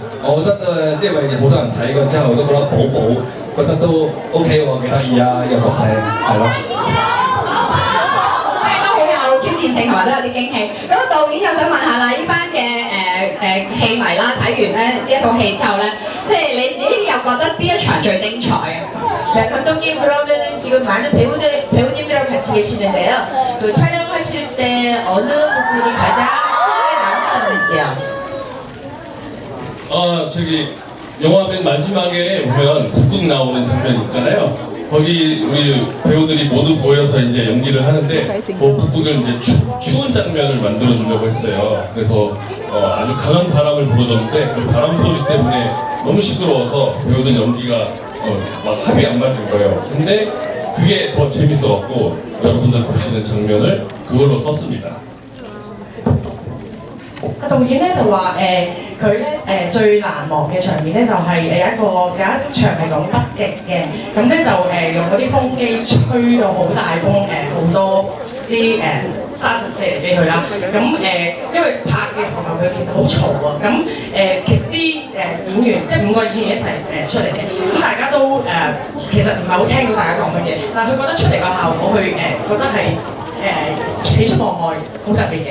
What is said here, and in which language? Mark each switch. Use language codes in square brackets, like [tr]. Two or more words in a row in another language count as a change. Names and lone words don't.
[yue] 我覺得因為好多人睇過之後都覺得寶寶覺得都 OK 喎，幾得意啊，有角色係咯。都好有挑戰性同埋都有啲驚喜。咁導演又想問下啦，呢班嘅戲迷啦，睇完咧呢一套戲之後咧，即係你自己又覺得邊一場最精彩啊？ [ko] 자, 감독님 그러면은 지금 많은 배우님들하고 같이 계시는데요. 그 촬영하실 때 어느 부분이 가장 신기하게 남으셨는지요? 저기 영화 맨 마지막에 보면 북극 나오는 장면 있잖아요. 거기 우리 배우들이 모두 모여서 이제 연기를 하는데 그 북극을 이제 추운 장면을 만들어 주려고 했어요. 그래서 아주 강한 바람을 불어줬는데 그 바람 소리 때문에 너무 시끄러워서 배우들 연기가 막 합이 안 맞은 거예요. 근데 그게 더 재밌어갖고 여러분들 보시는 장면을 그걸로 썼습니다. [yue] 導演咧就話佢咧最難忘嘅場面咧就係有一場係講北極嘅，咁咧就用嗰啲風機吹到好大風好多啲沙飛去啦，咁因為拍嘅時候佢其實好嘈啊，咁其實啲演員即係5個演員一齊出嚟嘅，咁大家都其實唔係好聽到大家講乜嘢，但係佢覺得出嚟個效果佢覺得係喜出望外，好特別嘅。